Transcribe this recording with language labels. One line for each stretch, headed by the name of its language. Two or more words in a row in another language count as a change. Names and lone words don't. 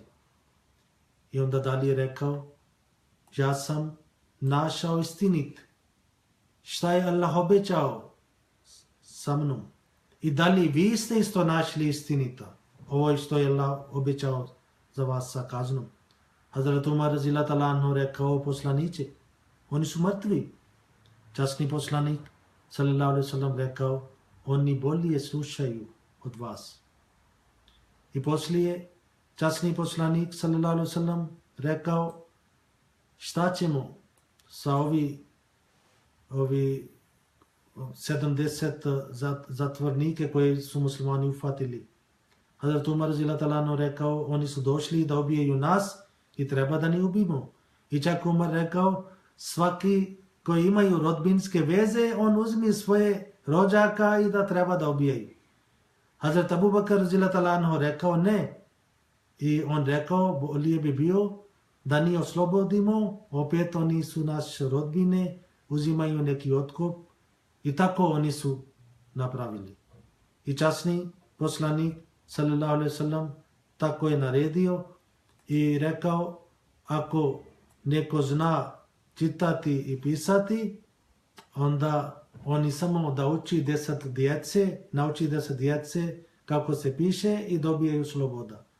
Bosnian: I onda dalje rekao, ja sam našao istinit. Šta je Allah obećao sa mnom? I da li vi ste isto našli istinita? Ovo je što je Allah obećao za vas sa kaznom. Hazrat Umar
Arabic: رضي الله تعالى عنه
Bosnian: rekao, poslanice, oni su mrtvi. Časni poslanik
Arabic: صلى الله عليه وسلم
Bosnian: rekao, oni bolje slušaju od vas. I poslije časni poslanik
Arabic: صلى الله عليه وسلم
Bosnian: rekao, šta ćemo sa ovi 70 zatvornike koje su muslimani ufatili. Hazrat Umar
Arabic: رضي الله تعالى عنه
Bosnian: rekao, oni su došli da ubijaju nas i treba da ni ubijemo. I čak Umar rekao, svaki koji imaju rodbinske veze, on uzmi svoje rođaka i da treba da ubijaju. Hazrat Abu Bakr
Arabic: رضي الله تعالى عنه
Bosnian: rekao, ne. I on rekao, bolje bi bio da ni oslobodimo, opet oni su naše rodbine, uzimaju neki otkup i tako oni su napravili. I časni poslanik
Arabic: صلى الله عليه وسلم
Bosnian: tako je naredio i rekao, ako neko zna čitati i pisati, onda oni samo da nauči 10 djece kako se piše i dobijaju sloboda.